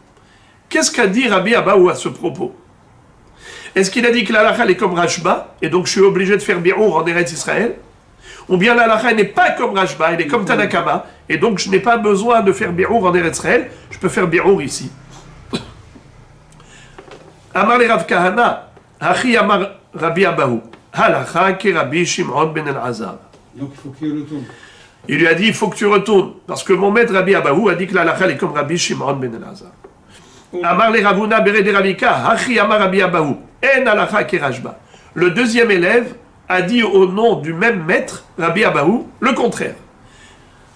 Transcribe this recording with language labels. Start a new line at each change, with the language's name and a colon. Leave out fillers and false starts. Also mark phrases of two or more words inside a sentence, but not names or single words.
French: Qu'est-ce qu'a dit Rabbi Abahu à ce propos? Est-ce qu'il a dit que la halacha est comme Rashba, et donc je suis obligé de faire bi'ur en Eretz Israël? Ou bien la halacha n'est pas comme Rashba, elle est comme Tanakama, et donc je n'ai pas besoin de faire bi'ur en Eretz Israël, je peux faire bi'ur ici.
Aramaic: אמר ליה רב כהנא, הכי אמר רבי אבהו, הלכה כרבי שמעון בן אלעזר.
French: Donc il faut qu'il retourne. Il lui a dit, il faut que tu retournes, parce que mon maître Rabbi Abahu a dit que la halacha est comme Rabbi Shimon ben el-Hazar.
Aramaic: אמר ליה רבונא בריה דרביקא, הכי אמר רבי אבהו, אין הלכה כרשב״א.
French: Le deuxième élève a dit au nom du même maître, Rabbi Abahu, le contraire.